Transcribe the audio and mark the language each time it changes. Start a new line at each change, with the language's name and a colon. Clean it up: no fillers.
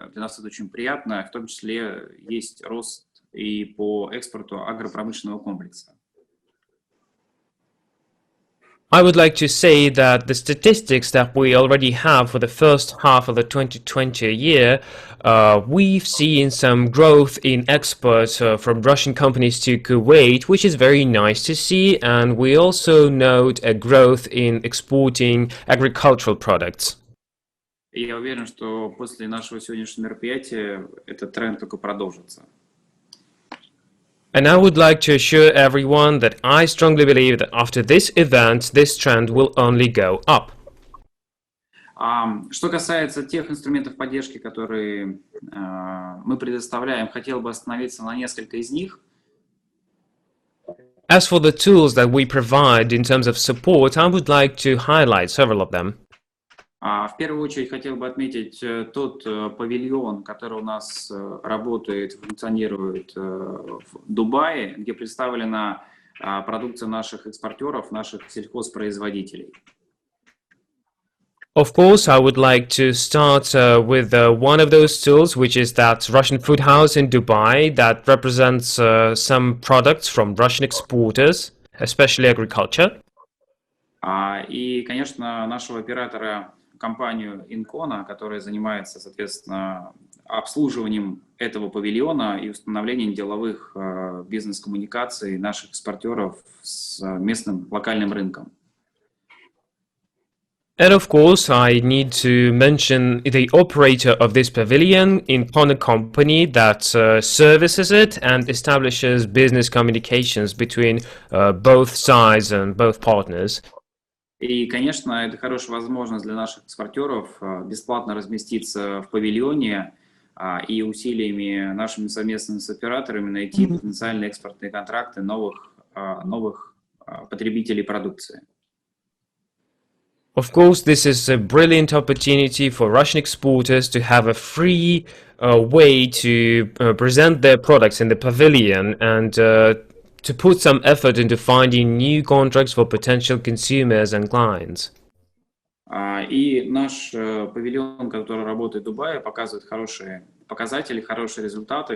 Russian: Для нас это очень приятно. В том числе есть рост и по экспорту агропромышленного комплекса.
English: I would like to say that the statistics that we already have for the first half of the 2020 year, we've seen some growth in exports from Russian companies to Kuwait, which is very nice to see, and we also note a growth in exporting agricultural products.
Russian: И я уверен, что после нашего сегодняшнего мероприятия этот тренд только продолжится.
English: And I would like to assure everyone that I strongly believe that after this event, this trend will only go up.
Russian: Что касается тех инструментов поддержки, которые мы предоставляем, хотел бы остановиться на несколько из них.
English: As for the tools that we provide in terms of support, I would like to highlight several of them.
Russian: В первую очередь хотел бы отметить тот павильон, который у нас работает, функционирует в Дубае, где представлена продукция наших экспортеров, наших сельхозпроизводителей.
English: Of course, I would like to start with one of those tools, which is that Russian food house in Dubai that represents some products from Russian exporters, especially agriculture.
Russian: И, конечно, нашего оператора, компанию Incona, которая занимается, соответственно, обслуживанием этого павильона и установлением деловых бизнес-коммуникаций наших экспортеров с местным локальным рынком.
English: And of course, I need to mention the operator of this pavilion, Incona company, that services it and establishes business communications between both sides and both partners.
Russian: И, конечно, это хорошая возможность для наших экспортеров бесплатно разместиться в павильоне и усилиями нашими совместными с операторами найти потенциальные экспортные контракты новых потребителей продукции.
English: Of course, this is a brilliant opportunity for Russian exporters to have a free way to present their products in the pavilion and to put some effort into finding new contracts for potential consumers and clients.
Russian: И наш павильон, который работает в Дубае, показывает хорошие показатели, хорошие результаты.